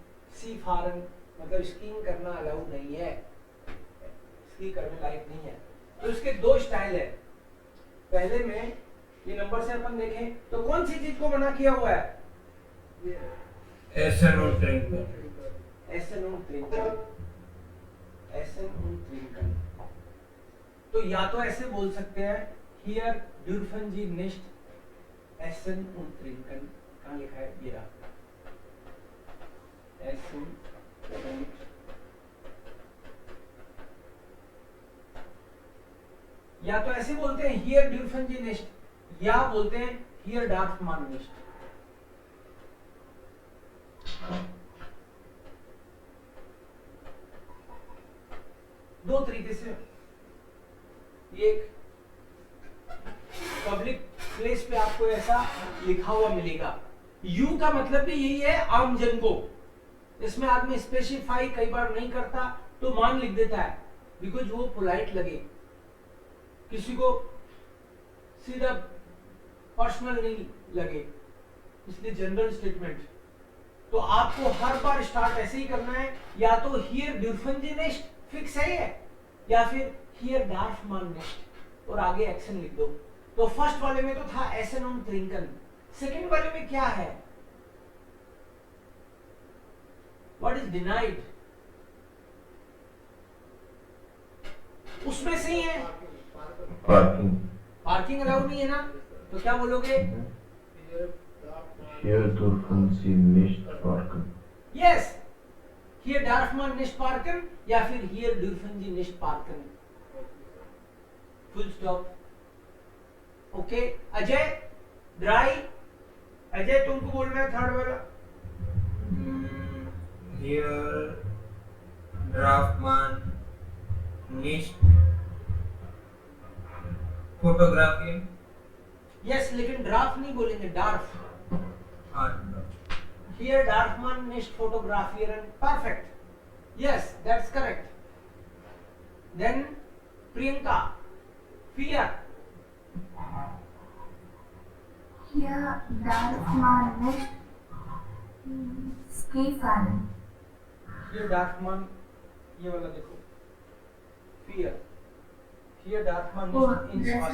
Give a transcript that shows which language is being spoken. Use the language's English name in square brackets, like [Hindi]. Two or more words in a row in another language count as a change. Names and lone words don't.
[Hindi] सी फारन मतलब स्कीइंग करना अलाउ नहीं है, स्की करने लायक नहीं है। तो इसके दो स्टाइल है। पहले में ये नंबर से अपन देखें तो कौन सी चीज को मना किया हुआ है? एसन और ट्रिंकल। [German] essen und trinken, essen und trinken. [Hindi] तो या तो ऐसे बोल सकते हैं [German] hier dürfen Sie nicht essen und trinken। [Hindi] कहाँ लिखा है? ये रहा, [German] essen und, [Hindi] या तो ऐसे बोलते हैं [German] hier dürfen Sie nicht, [Hindi] या बोलते हैं [German] hier darf man nicht। [Hindi] दो तरीके से। ये पब्लिक प्लेस पे आपको ऐसा लिखा हुआ मिलेगा। यू का मतलब भी यही है, आम जन को। इसमें आदमी स्पेसिफाई कई बार नहीं करता तो मान लिख देता है, बिकॉज वो पोलाइट लगे, किसी को सीधा पर्सनल नहीं लगे, इसलिए जनरल स्टेटमेंट। तो आपको हर बार स्टार्ट ऐसे ही करना है, या तो [German] hier dürfen Sie nicht [Hindi] फिक्स है, या फिर [German] hier darf man nicht [Hindi] और आगे एक्शन लिख दो। तो फर्स्ट वाले में तो था [German] essen und trinken, [Hindi] सेकंड वाले में क्या है? [English] what is denied? [Hindi] उसमें से ही है। पार्किंग। पार्किंग अलाउ नहीं है ना, तो क्या बोलोगे? [German] Hier dürfen Sie nicht parken। यस, hier darf man nicht parken या फिर hier dürfen Sie nicht parken। [English] full stop. [Hindi] ओके अजय, ड्राई। अजय तुमको बोलना है थर्ड वाला। [German] Hier darf man nicht fotografieren। [Hindi] यस, लेकिन ड्राफ्ट नहीं बोलेंगे, डार्फ। हाँ, [German] Here darf man nicht fotografieren। [English] Perfect. Yes, that's correct. Then Priyanka, fear। [German] Hier darf man nicht Ski fahren। Here darf man, [Hindi] ये वाला देखो, [English] fear। [German] Here darf man [English] Oh, [German] nicht ins [English] yes.